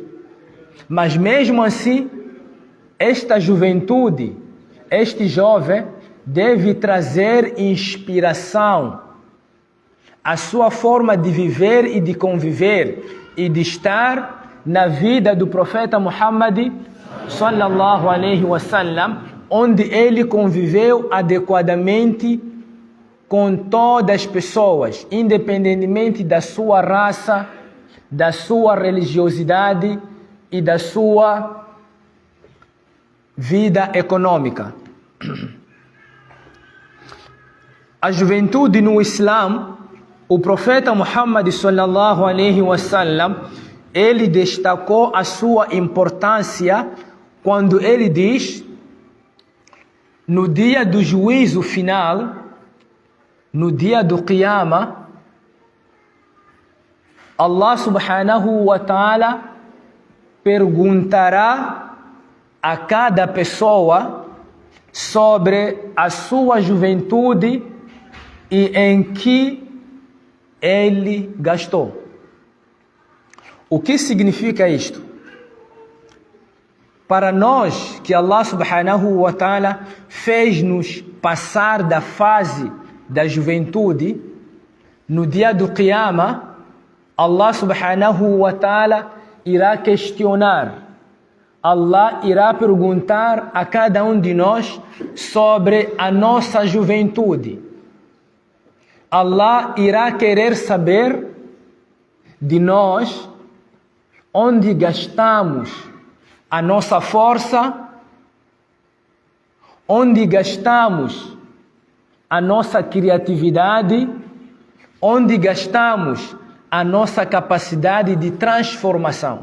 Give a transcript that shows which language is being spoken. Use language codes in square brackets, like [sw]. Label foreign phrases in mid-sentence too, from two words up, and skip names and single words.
[pt] Mas mesmo assim, esta juventude, este jovem deve trazer inspiração à sua forma de viver e de conviver e de estar na vida do profeta Muhammad [ar] صلى الله عليه وسلم, [pt] onde ele conviveu adequadamente com todas as pessoas, independentemente da sua raça, da sua religiosidade e da sua vida econômica. A juventude no Islã, o profeta Muhammad [ar] صلى الله عليه وسلم, [pt] ele destacou a sua importância quando ele diz: no dia do juízo final, no dia do Qiyamah, [ar] الله سبحانه وتعالى [pt] perguntará a cada pessoa sobre a sua juventude e em que ele gastou. O que significa isto? Para nós que [ar] الله سبحانه وتعالى [pt] fez-nos passar da fase da juventude, no dia do Qiyamah, [ar] الله سبحانه وتعالى [pt] irá questionar, Allah irá perguntar a cada um de nós sobre a nossa juventude. Allah irá querer saber de nós onde gastamos a nossa força, onde gastamos a nossa criatividade, onde gastamos a nossa capacidade de transformação.